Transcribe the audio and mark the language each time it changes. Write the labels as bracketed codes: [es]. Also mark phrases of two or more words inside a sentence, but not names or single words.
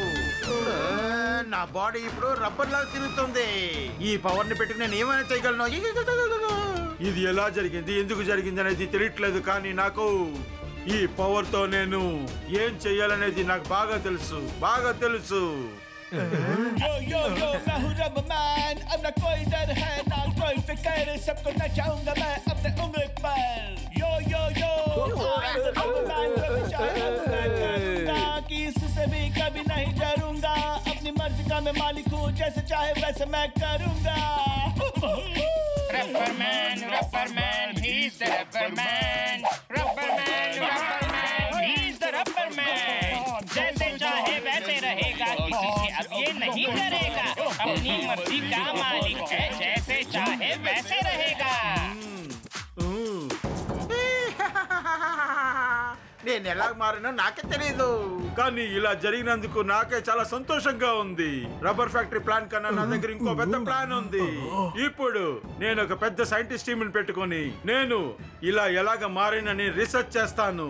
[te] నా బాడీ ఇప్పుడు రబ్బర్ లాగా తిరుగుతుంది. ఈ పవర్ ని పెట్టి నేను ఏమైనా చేయగలను. ఇది ఎలా జరిగింది, ఎందుకు జరిగింది అనేది తెలియట్లేదు, కానీ నాకు ఈ పవర్ తో నేను ఏం చెయ్యాలనేది నాకు బాగా తెలుసు, బాగా తెలుసు. [en] Yo yo yo, [hi] मैं हूँ [en] rubber man, [hi] अब ना कोई डर है ना कोई फिक्र, सबको नचाऊंगा मैं अपने उंगली पर. [en] Yo yo yo, rubber man [hi] करूंगा कि इससे भी कभी नहीं डरूंगा. अपनी मर्जी का मैं मालिक हूँ, जैसे चाहे वैसे मैं करूंगा. [en] Rubber man, he's the rubber man. Rubber man, he's the rubber man. [hi] जैसे चाहे वैसे रहेगा, किसी से अब ये नहीं डरेगा. अपनी मर्जी का मालिक है, जैसे चाहे वैसे रहेगा. [te] నేను ఎలా మారినా నాకే తెలియదు, కానీ ఇలా జరిగినందుకు నాకే చాలా సంతోషంగా ఉంది. [en] rubber factory plan [te] కన్నా నా దగ్గర ఇంకో పెద్ద ప్లాన్ ఉంది. ఇప్పుడు నేను ఒక పెద్ద [en] scientist team [te] పెట్టుకొని నేను ఇలా ఎలాగ మారినని రీసెర్చ్ చేస్తాను.